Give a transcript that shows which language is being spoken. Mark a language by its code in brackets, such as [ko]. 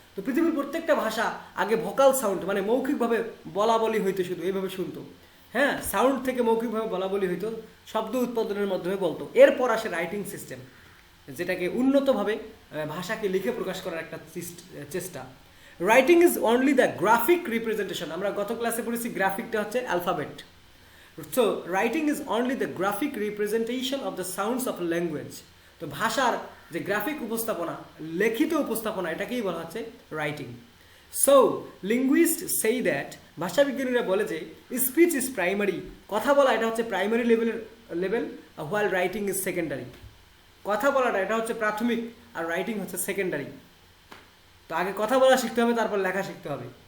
[bn] তো পৃথিবীর প্রত্যেকটা ভাষা আগে ভোকাল সাউন্ড মানে মৌখিকভাবে বলা বলি হইতো, শুধু এইভাবে শুনতো, হ্যাঁ, সাউন্ড থেকে মৌখিকভাবে বলা বলি হইতো, শব্দ উৎপাদনের মাধ্যমে বলতো। এরপর আসে রাইটিং সিস্টেম, যেটাকে উন্নতভাবে ভাষাকে লিখে প্রকাশ করার একটা চেষ্টা। [en] Writing is only the graphic representation. [bn] আমরা গত ক্লাসে পড়েছি গ্রাফিকটা হচ্ছে alphabet. [en] So writing is only the graphic representation of the sounds of a language. [bn] তো ভাষার যে গ্রাফিক উপস্থাপনা, লিখিত উপস্থাপনা, এটাকেই বলা হচ্ছে রাইটিং। [en] so linguist সেই that, [bn] ভাষাবিজ্ঞানীরা বলে যে স্পিচ ইজ প্রাইমারি, কথা বলা এটা হচ্ছে primary level, [en] While writing is secondary. [bn] কথা বলাটা এটা হচ্ছে প্রাথমিক, আর রাইটিং হচ্ছে সেকেন্ডারি। তো আগে কথা বলা শিখতে হবে, তারপর লেখা শিখতে হবে।